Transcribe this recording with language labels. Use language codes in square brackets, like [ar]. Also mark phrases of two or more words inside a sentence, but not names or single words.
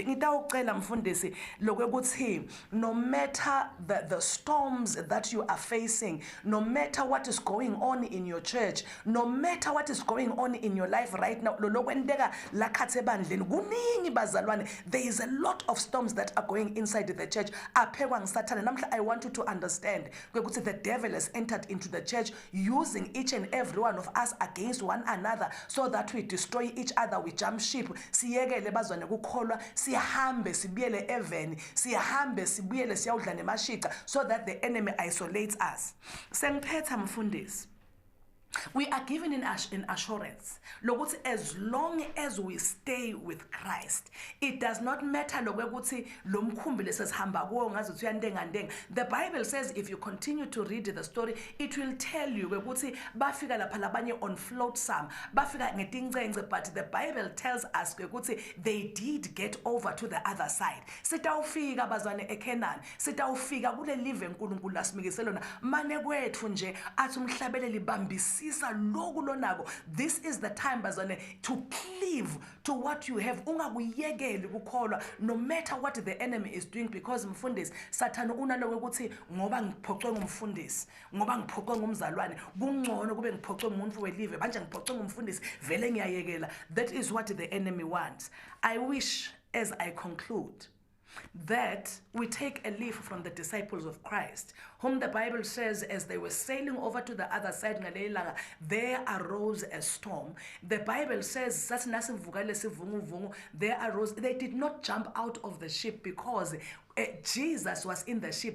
[ss] Ngitawucela mfundi [en] no matter the storms that you are facing, no matter what is going on in your church, no matter what is going on in your life right now, there is a lot of storms that are going inside the church. I want you to understand the devil has entered into the church using each and every one of us against one another so that we destroy each other, we jump ship. Even [ss] siyahambe sibuyele siyawudla nemashiqa [en] so that the enemy isolates us. [ss] Sengiphetha mfundisi, [en] we are given in assurance lokuthi as long as we stay with Christ, it does not matter [ss] lokuthi lo mkhumbi lesihamba kuwo ngazuthi uyandenga ndenga. [en] The Bible says if you continue to read the story, it will tell you [ss] ukuthi bafika lapha labanye [en] on flotsam, [ss] bafika ngetincence, [en] but the Bible tells us ukuthi they did get over to the other side. [ss] Sitawufika bazwane eKenani, sitawufika kule live eNkulunkulu lasimikise lona mane kwethu nje athi umhlabeleli bambisi. [en] This is the time bazane to cleave to what you have. No matter what the enemy is doing, because [ss] mfundisi Satan unalo ukuthi ngoba ngiphoxwe ngumfundisi, ngoba ngiphoxwe ngumzalwane, kungcono kube ngiphoxwe ngumuntu welive, manje ngiphoxwe ngumfundisi vele ngiyayekela. [en] That is what the enemy wants. I wish as I conclude that we take a leaf from the disciples of Christ, whom the Bible says as they were sailing over to the other side, there arose a storm. The Bible says there arose, they did not jump out of the ship because Jesus was in the ship.